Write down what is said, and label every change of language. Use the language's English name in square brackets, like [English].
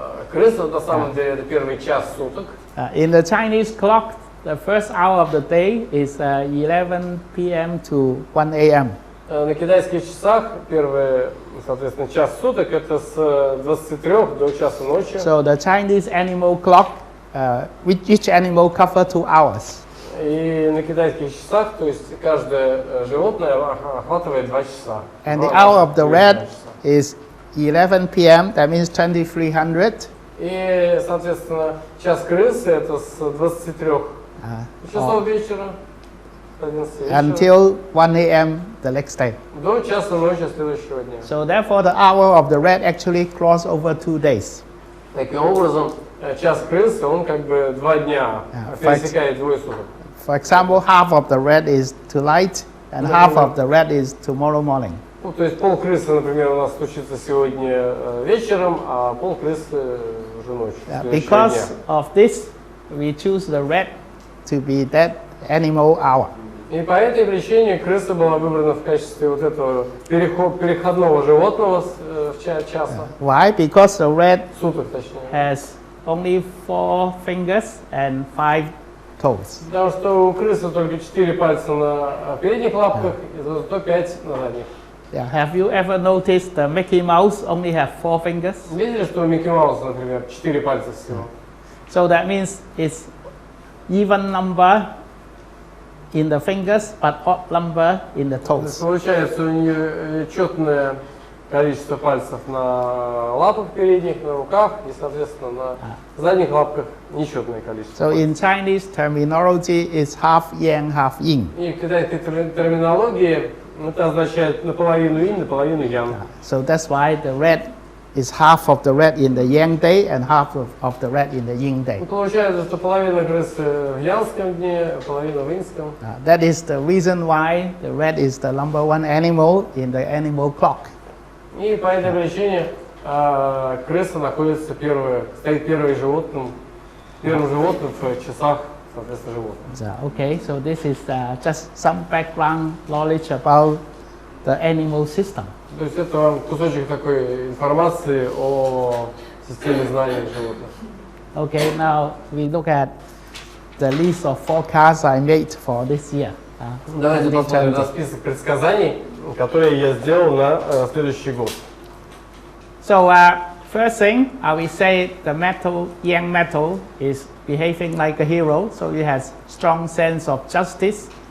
[Russian] Крыса на самом деле это первый час суток. [English] In the Chinese clock, the first hour of the day is 11 p.m. to 1 a.m. [Russian] На китайских часах первый, соответственно, час суток это с 23 до часа ночи. [English] So the Chinese animal clock, each animal cover 2 hours. [Russian] И на китайских часах, то есть каждое животное охватывает 2 часа. [English] And the hour of the rat is 11 p.m. That means 2300. [Russian] И, соответственно, час крысы это с 23 часов вечера, 11 вечера, [English] Until 1 a.m. the next day. [Russian] до часа ночи следующего дня. [English] So therefore the hour of the rat actually cross over 2 days. [Russian] Таким образом, час крысы, он как бы 2 дня пересекает двое суток. [English] For example, half of the rat is tonight and half of the rat is tomorrow morning. [Russian] Ну, то есть пол крысы, например, у нас случится сегодня вечером, а пол крысы уже ночью. [English] Because of this, we choose the rat to be that animal hour. [Russian] И по этой причине крыса была выбрана в качестве вот этого переходного животного часа. [English] Why? Because the rat [Russian] Суток, точнее. [English] has only 4 fingers and 5 toes. [Russian] Потому что у крысы только 4 пальца на передних лапках и зато 5 на задних. [English] Yeah. Have you ever noticed the Mickey Mouse only have 4 fingers? [Russian] Видели, что у Микки Мауса, например, 4 пальца всего? [English] So that means it's even number in the fingers, but odd number in the toes. [Russian] Получается у нее четное количество пальцев на лапах передних, на руках и, соответственно, на задних лапках нечетное количество. [English] So in Chinese terminology, it's half yang, half yin. [Russian] И в китайской терминологии это означает наполовину инь, наполовину ян. [English] So that's why the rat is half of the rat in the yang day and half of the rat in the yin day. [Russian] Получается, что половина крысы в янском дне, половина в иньском. [English] That is the reason why the rat is the number one animal in the animal clock. [Russian] И по этой причине крыса стоит первым животным в часах, соответственно, животных. [English] So, okay, so this is just some background knowledge about the animal system. [Russian] То есть это вам кусочек такой информации о системе знаний животных. [English] Okay, now we look at the list of forecasts I made for this year. [Russian] Давайте посмотрим на список предсказаний, которые я сделал на следующий год. [English] So first thing, we say the young metal is behaving like a hero, so it has strong sense of justice